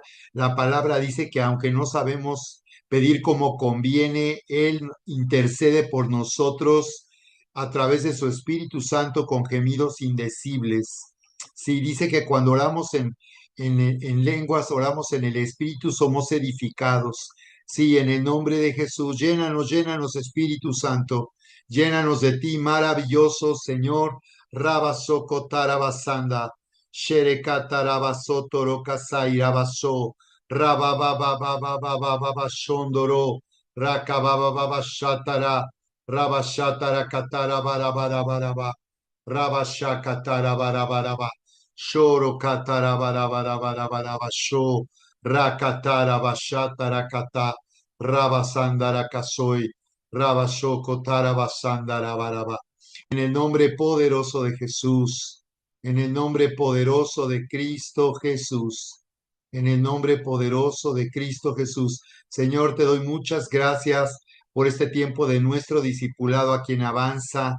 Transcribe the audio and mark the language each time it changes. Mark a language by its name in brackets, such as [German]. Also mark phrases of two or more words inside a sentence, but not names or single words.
[Spanish] La palabra dice que aunque no sabemos pedir como conviene, Él intercede por nosotros a través de su Espíritu Santo con gemidos indecibles. Sí, dice que cuando oramos en lenguas, oramos en el Espíritu, somos edificados. Sí, en el nombre de Jesús, llénanos, llénanos, Espíritu Santo. Llénanos de ti, maravilloso Señor. Rabasoko tarabasanda. Sherekatarabaso torokasai rabaso. Rababababababababashondoro. Rakababababashatara. Rabashatara katara barabarabaraba. Rabashakatara barabaraba. Shoro katara barabarabaraba. Sho. Rakatara bashatara kata. Rabasandara kasoi. Rabashoko Tarabasandarabaraba. En el nombre poderoso de Jesús, en el nombre poderoso de Cristo Jesús, en el nombre poderoso de Cristo Jesús. Señor, te doy muchas gracias por este tiempo de nuestro discipulado a quien avanza.